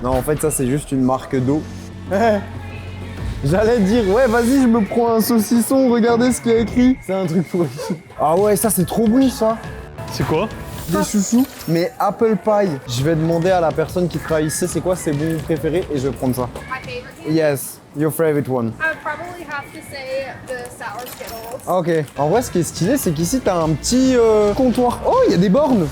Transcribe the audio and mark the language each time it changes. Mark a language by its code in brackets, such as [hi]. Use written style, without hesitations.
[fr] Non, en fait, ça, c'est juste une marque d'eau. J'allais dire, ouais, vas-y, je me prends un saucisson, regardez ce qu'il y a écrit. C'est un truc pourri. Ah ouais, ça, c'est trop bon, ça. C'est quoi? Des chouchous, mais apple pie. Je vais demander à la personne qui travaille ici, c'est quoi ses bons préférés, et je vais prendre ça. [en] My favorite candy. Yes, your favorite one. I would probably have to say the sour Skittles. Ok. [fr] En vrai, ce qui est stylé, c'est qu'ici, t'as un petit comptoir. Oh, il y a des bornes.